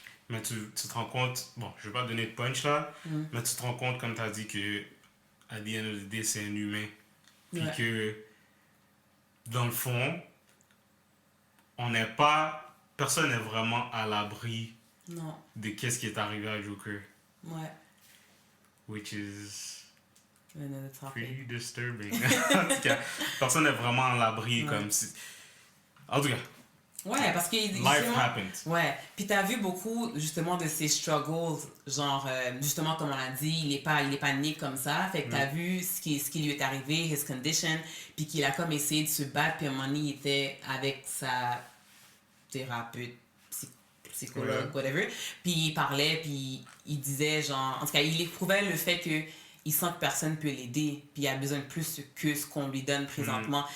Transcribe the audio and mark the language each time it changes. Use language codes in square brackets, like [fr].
[fr] Mais tu te rends compte, bon, je vais pas donner de punch là, mais tu te rends compte, comme tu as dit, que à [en] the end of the day, [fr] c'est un humain. Puis que, dans le fond, personne n'est vraiment à l'abri de qu'est-ce qui est arrivé à Joker. Ouais. [en] Which is pretty disturbing. [fr] En tout cas, personne n'est vraiment à l'abri comme si... En tout cas. Ouais, parce que... [en] Life happened. [fr] Ouais, puis t'as vu beaucoup, justement, de ses struggles, genre, justement, comme on l'a dit, il est pas né comme ça, fait que t'as vu ce qui lui est arrivé, [en] his condition, [fr] puis qu'il a comme essayé de se battre, puis à un moment donné, il était avec sa thérapeute, psychologue, whatever, puis il parlait, puis il disait, genre, en tout cas, il éprouvait le fait que il sent que personne ne peut l'aider, puis il a besoin de plus que ce qu'on lui donne présentement.